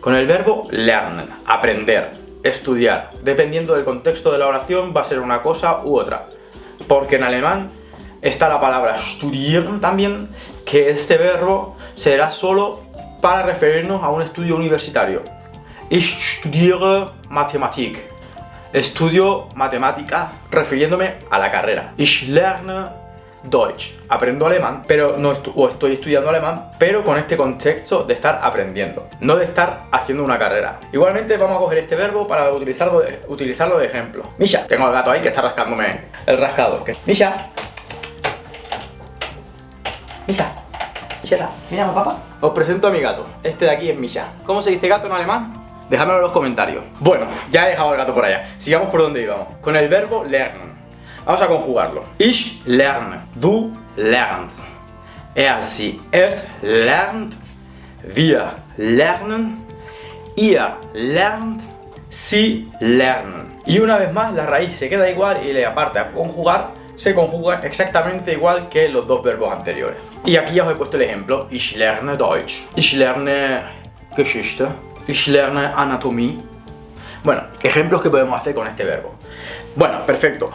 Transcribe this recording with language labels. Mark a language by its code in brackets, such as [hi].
[es] Con el verbo lernen, aprender, estudiar. Dependiendo del contexto de la oración va a ser una cosa u otra. Porque en alemán está la palabra studieren también, que este verbo será solo para referirnos a un estudio universitario. [de] Ich studiere Mathematik. [es] Estudio matemáticas refiriéndome a la carrera. [de] Ich lerne Deutsch. [es] Aprendo alemán, pero estoy estudiando alemán, pero con este contexto de estar aprendiendo, no de estar haciendo una carrera. Igualmente vamos a coger este verbo para utilizarlo de ejemplo. Misha, tengo al gato ahí que está rascándome el rascador. Misha. Misha, mira, papá. Os presento a mi gato. Este de aquí es Misha. ¿Cómo se dice gato en alemán? Dejadmelo en los comentarios. Bueno, ya he dejado al gato por allá. Sigamos por donde íbamos. Con el verbo lernen. Vamos a conjugarlo. [de] Ich lerne. Du lernst. Sie, es lernt. Wir lernen. Ihr lernt. Sie lernen. [es] Y una vez más la raíz se queda igual y aparte a conjugar se conjuga exactamente igual que los dos verbos anteriores. Y aquí ya os he puesto el ejemplo. [de] Ich lerne Deutsch. Ich lerne Geschichte. Ich lerne Anatomie. [es] Bueno, ejemplos que podemos hacer con este verbo. Bueno, perfecto.